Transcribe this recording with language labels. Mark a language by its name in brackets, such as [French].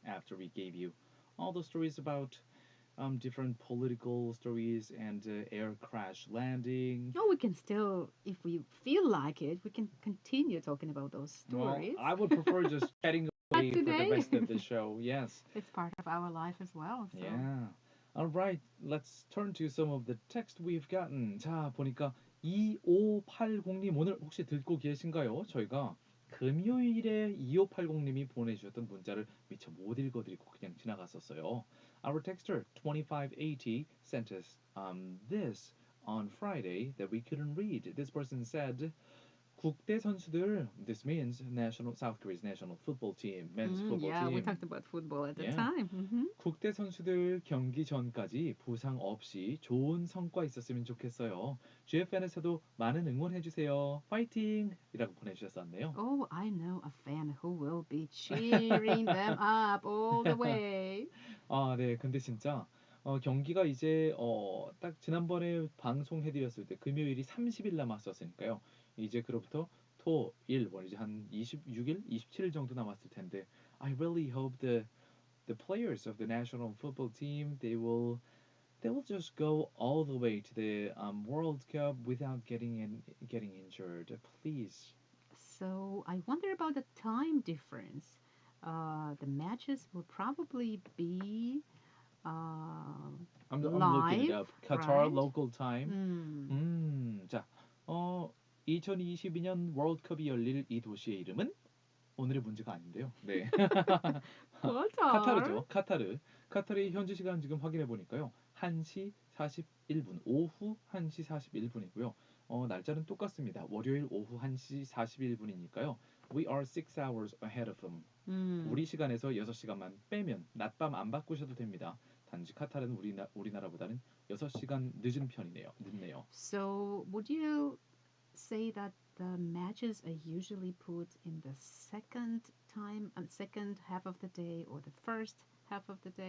[English] After we gave you all the stories about different political stories and air crash landing. No, we can still, if we feel like it, we can continue talking about those stories. Well, I would prefer just chatting away for the rest of the show. Yes. It's part of our life as well. So. Yeah. All right. Let's turn to some of the text we've gotten. [Korean] 자, 보니까 2580님 오늘 혹시 듣고 계신가요? 저희가 금요일에 2580님이 보내주셨던 문자를 미처 못 읽어드리고 그냥 지나갔었어요. [English] Our texter 2580 sent us this on Friday that we couldn't read. This person said, [Korean] 국대 선수들, [English] this means national South Korea's national football team, men's football Yeah, we team. talked about football at the Yeah. time. [Korean] 국대 선수들 경기 전까지 부상 없이 좋은 성과 있었으면 좋겠어요. GFN에서도 많은 응원해 주세요. 파이팅! 이라고 보내주셨었네요. [English] Oh, I know a fan who will be cheering them up all the way. [Korean] 아, 네. 근데 진짜 경기가 이제 딱 지난번에 방송해드렸을 때 금요일이 30일 남았었으니까요. 이제 그로부터 토, 일, 월 이제 한 26일, 27일 정도 남았을 텐데 [English] I really hope the players of the national football team they will just go all the way to the World Cup without getting injured. Please. So I wonder about the time difference. The matches will probably be I'm looking it up. Qatar right? local time. [Korean] 자, 2022년 월드컵이 열릴 이 도시의 이름은 오늘의 문제가 아닌데요. 네. 카타르죠. 카타르. 카타르의 현지 시간 지금 확인해 보니까요. 1시 41분. 오후 1시 41분이고요. 날짜는 똑같습니다. 월요일 오후 1시 41분이니까요. [English] We are 6 hours ahead of them. [Korean] 우리 시간에서 6시간만 빼면 낮밤 안 바꾸셔도 됩니다. 단지 카타르는 우리나라보다는 6시간 늦은 편이네요. 늦네요. [English] So would you say that the matches are usually put in the second half of the day or the first half of the day?